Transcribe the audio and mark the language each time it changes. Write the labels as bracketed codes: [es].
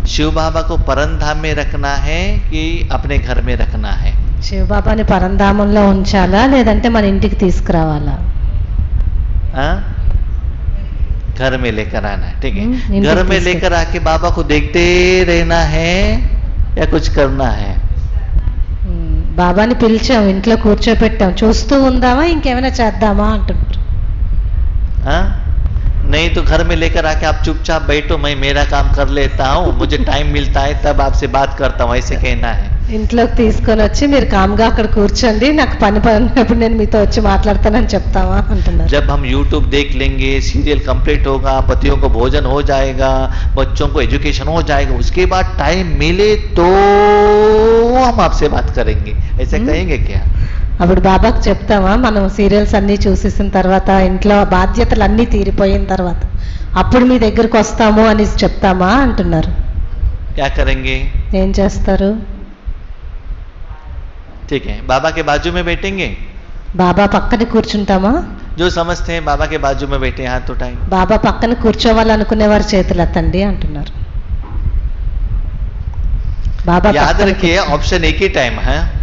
[hi] శివ బాబా को परमधाम में रखना है कि अपने घर में रखना है? [te] శివ బాబాని పరంధామంలో ఉంచాలా లేదంటే మన ఇంటికి తీసుకురావాలా? [hi] घर में लेकर आना है. ठीक है, घर में लेकर आके बाबा को देखते रहना है या कुछ करना है? [te] బాబాని పిలిచాం, ఇంట్లో కూర్చోపెట్టాం, చూస్తూ ఉందామా ఇంకేమైనా చేద్దామా అంటున్నారు. [hi] नहीं तो घर में लेकर आके आप चुपचाप बैठो, मैं मेरा काम कर लेता हूँ, मुझे टाइम मिलता है तब आपसे बात करता हूँ, ऐसे कहना है. [te] ఇంట్లోకి తీసుకొని వచ్చి మీరు కామ్గా అక్కడ కూర్చోండి, నాకు పని పడినప్పుడు నేను మీతో వచ్చి మాట్లాడతానని చెప్తావా అంటున్నారు. [hi] जब हम YouTube देख लेंगे, सीरियल कंप्लीट होगा, पतियों को भोजन हो जाएगा, बच्चों को एजुकेशन हो जाएगा, उसके बाद टाइम मिले तो हम आपसे बात करेंगे, ऐसे कहेंगे क्या? [te] అప్పుడు బాబాకు చెప్తామా, మనం సీరియల్స్ అన్నీ చూసేసిన తర్వాత ఇంట్లో బాధ్యతలు అన్నీ తీరిపోయిన తర్వాత అప్పుడు మీ దగ్గరకు వస్తాము అని చెప్తామా అంటున్నారు. [hi] क्या करेंगे? [te] ఏం చేస్తారు? [hi] ठीक है, बाबा के बाजू में बैठेंगे. [te] బాబా పక్కన కూర్చుంటామా? [hi] जो समझते हैं बाबा के बाजू में बैठे हाथ उठाएं. [te] బాబా పక్కన కూర్చోవాలనుకునేవారు చేతులు ఎత్తండి అంటున్నారు. బాబా [hi] याद रखिए ऑप्शन एक ही टाइम है.